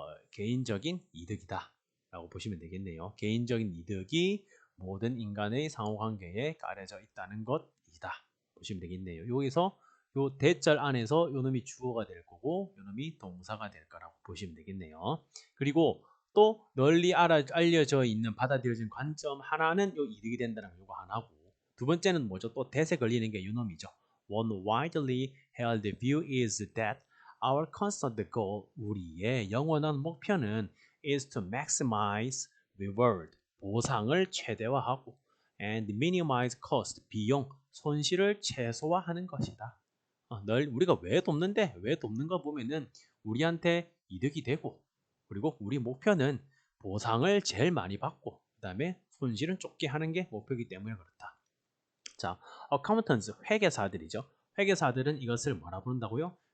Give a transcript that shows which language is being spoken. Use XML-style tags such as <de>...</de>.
<ko>개인적인 이득이다라고 보시면 되겠네요. 개인적인 이득이 모든 인간의 상호 관계에 깔려져 있다는 것이다. 보시면 되겠네요. 여기서 요 대절 안에서 요 놈이 주어가 될 거고 요 놈이 동사가 될 거라고 보시면 되겠네요. 그리고 또 널리 알려져 있는 받아들여진 관점 하나는 요 이득이 된다는 거 요거 하나고 두 번째는 뭐죠? 또 대세 걸리는 게 요 놈이죠.</ko> <en>One widely held view is that our constant goal,</en> <ko>우리의 영원한 목표는</ko> <en>is to maximize reward,</en> <ko>보상을 최대화하고</ko> <en>and minimize cost,</en> <ko>비용, 손실을 최소화하는 것이다. 널 우리가 왜 돕는데? 왜 돕는가 보면은 우리한테 이득이 되고 그리고 우리 목표는 보상을 제일 많이 받고 그 다음에 손실은 좁게 하는 게 목표이기 때문에 그렇다. 자, accountants, 회계사들이죠. 회계사들은 이것을 뭐라 부른다고요?</ko>